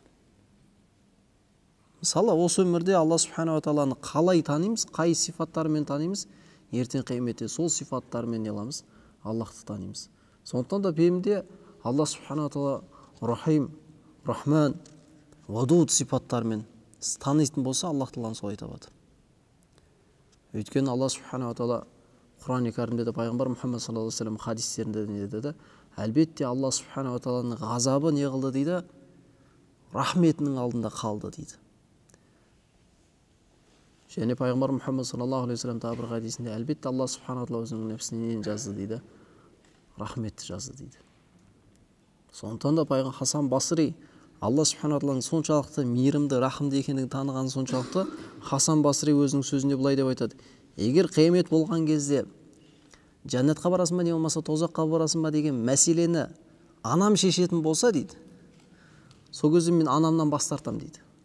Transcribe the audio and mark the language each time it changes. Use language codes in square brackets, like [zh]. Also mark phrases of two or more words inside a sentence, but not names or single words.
[kk] Мысалы, осы өмірде [ar] الله سبحانه وتعالى [kk] қалай танимыз, қай сифаттарымен танимыз, ертең қияметте сол сифаттарымен не қыламыз? Аллахты танимыз. Сондықтан да пейімде [ar] الله سبحانه وتعالى [kk] Рахим, Рахман, Вадуд сифаттарымен танитын болса, Аллах Тағаланы солай табады. Өйткені [ar] الله سبحانه وتعالى [kk] Құран-ы Кәрімде де пайғамбар Мұхаммад [ar] صلى الله عليه وسلم [kk] хадистерінде не деді? Әлбетте [ar] الله سبحانه وتعالى [kk] ғазабы не қылды дейді? Рахметінің алдында қалды дейді. Және пайғамбар Мұхаммад [ar] صلى الله عليه وسلم [kk] тағы бір хадисінде әлбетте [ar] الله سبحانه وتعالى [kk] өзінің нәпсіне нені жазды дейді? Рахметті жазды дейді. Сондықтан да пайғамбар Хасан Басри [ar] الله سبحانه وتعالى [kk] соншалықты мейірімді, рахымды екендігін танығаны соншалықты, Хасан Басри өзінің сөзінде былай деп айтады: егер қиямет болған кезде жәннатқа барасың ба, не болмаса тозаққа барасың ба деген мәселені анам шешетін болса дейді, сол кезде мен анамнан бас тартамын дейді.